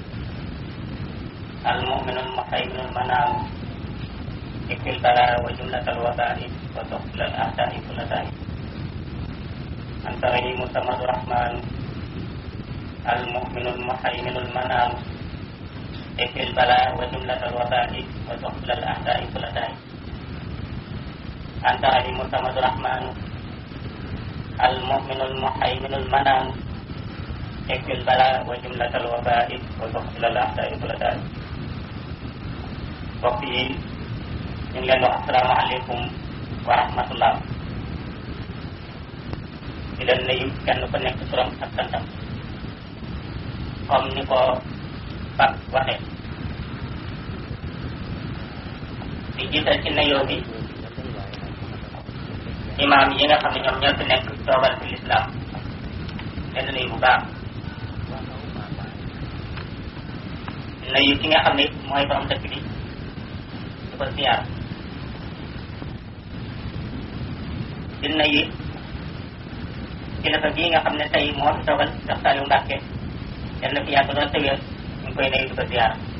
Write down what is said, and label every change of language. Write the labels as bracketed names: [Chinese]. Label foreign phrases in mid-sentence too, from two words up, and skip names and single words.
[Arabic] المؤمن المهيمن المنان اكفي البلاء وجملة الوباء وتقبل الأعداء كل داء أنت رحيم الصمد الرحمن المؤمن المهيمن المنان اكفي البلاء وجملة الوباء وتقبل الأعداء كل داء أنت رحيم الصمد الرحمن المؤمن المهيمن المنان اكفي البلاء وجملة الوباء وتقبل الأعداء كل داء [Wolof] mbokk yi ñu ngi leen wax [Arabic] السلام عليكم ورحمة الله [Wolof] di leen nuyu kenn ku nekk turam ak santam comme ni ko Pape waxee di jiital ci nuyoo bi imaam yi nga xam ne ñoom ñoo fi nekk toogal fi lislaam leen nuyu bu baax nuyu ki nga xam ne mooy borom dëkk bi di ko siyaar di nuyu kilifa bii nga xam ne tey moo fi toogal Cheikh Saliou Mbacké yal na fi yàgg doon tëwéer ñu ngi koy nuyu di ko siyaar